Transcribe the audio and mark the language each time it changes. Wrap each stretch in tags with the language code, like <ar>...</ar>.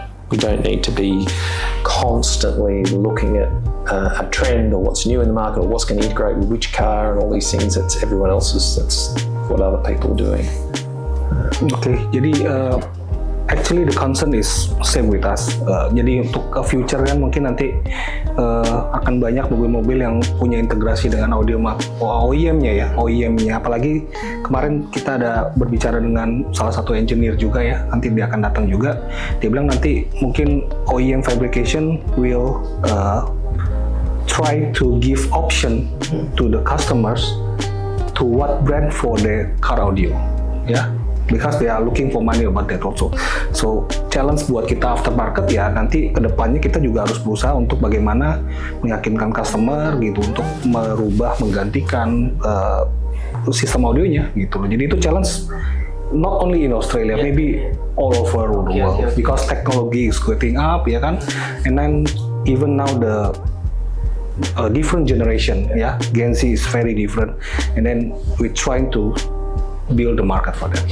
<en>We don't need to be constantly looking at a trend or what's new in the market or what's going to integrate with which car and all these things. That's everyone else's. That's what other people are doing. Okay,</en> <id>jadi</id> <en>actually the concern is same with us.</en> <id>Jadi untuk ke future kan mungkin nanti akan banyak mobil-mobil yang punya integrasi dengan audio OEM-nya OEM-nya. Apalagi kemarin kita ada berbicara dengan salah satu engineer juga ya, nanti dia akan datang juga. Dia bilang nanti mungkin</id> <en>OEM fabrication will try to give option to the customers to what brand for the car audio, because they are looking for money about that also.</en> <id>So challenge buat kita aftermarket ya, nanti kedepannya kita juga harus berusaha untuk bagaimana meyakinkan customer gitu untuk merubah, menggantikan sistem audionya gitu loh. Jadi itu challenge</id> <en>not only in Australia, maybe all over the world, because technology is getting up</en> <id>ya kan,</id> <en>and then even now the different generation, Gen Z is very different, and then we're trying to build the market for that.</en>